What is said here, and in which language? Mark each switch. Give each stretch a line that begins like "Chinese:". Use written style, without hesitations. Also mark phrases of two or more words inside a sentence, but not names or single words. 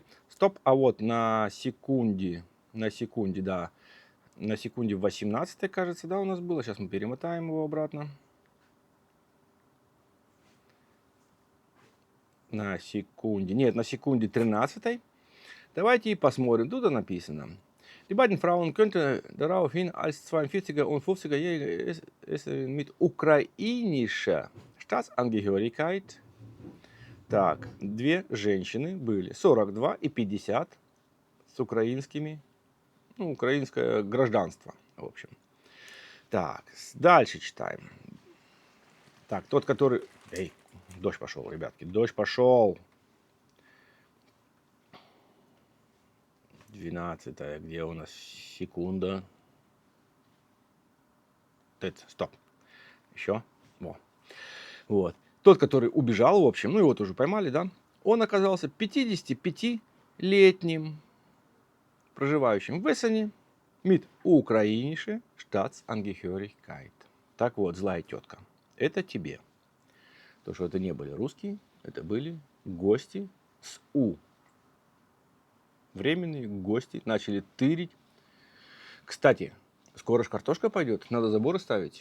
Russian: Стоп. А вот на секунде, да. На секунде 18, кажется, да, у нас было. Сейчас мы перемотаем его обратно. На секунде 13. Давайте посмотрим. Тут написано.
German: Die beiden Frauen könnten daraufhin als 42er und 50er-Jährige mit ukrainischer Staatsangehörigkeit
Russian: Так, две женщины были, 42 и 50, с украинскими, ну, украинское гражданство, в общем. Так, дальше читаем. Так, тот, который... Эй, дождь пошел, ребятки, дождь пошел. 12-я, где у нас секунда? Стоп. Еще. Вот. Тот, который убежал, в общем, ну его тоже поймали, да? Он оказался 55-летним, проживающим в Эссене,
German: mit украиnische Staatsangehörigkeit.
Russian: Так вот, злая тетка, это тебе. То, что это не были русские, это были гости с У. Временные гости начали тырить. Кстати, скоро ж картошка пойдет, надо заборы ставить.